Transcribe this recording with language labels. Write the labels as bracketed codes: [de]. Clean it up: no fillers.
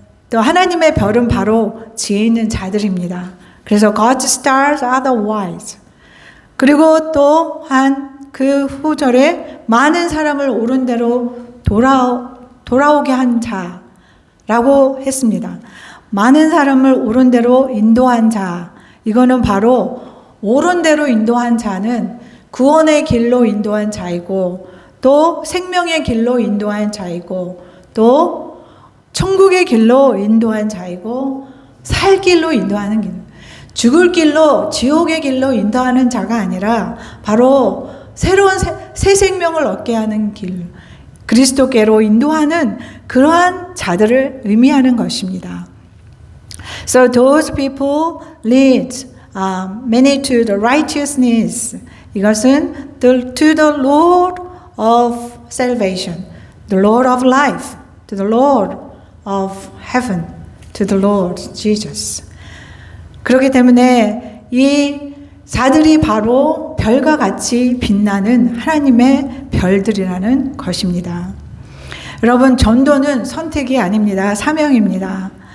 [ko] 또 하나님의 별은 바로 지혜 있는 자들입니다. [en] 그래서 God's stars are the wise. [ko] 그리고 또한 그 후절에 많은 사람을 옳은 대로 돌아오게 한 자라고 했습니다. 많은 사람을 옳은 대로 인도한 자. 이거는 바로 옳은 대로 인도한 자는 구원의 길로 인도한 자이고 또 생명의 길로 인도한 자이고 또 천국의 길로 인도한 자이고 살 길로 인도하는 길. 죽을 길로 지옥의 길로 인도하는 자가 아니라 바로 새로운 새 생명을 얻게 하는 길. 그리스도께로 인도하는 그러한 자들을 의미하는 것입니다. [en] So those people lead many to the righteousness. [ko] 이것은 [en] to the Lord of salvation, the Lord of life, to the Lord of heaven, to the Lord Jesus. [ko] 그렇기 때문에 이 자들이 바로 별과 같이 빛나는 하나님의 별들이라는 것입니다. 여러분, 전도는 선택이 아닙니다. 사명입니다.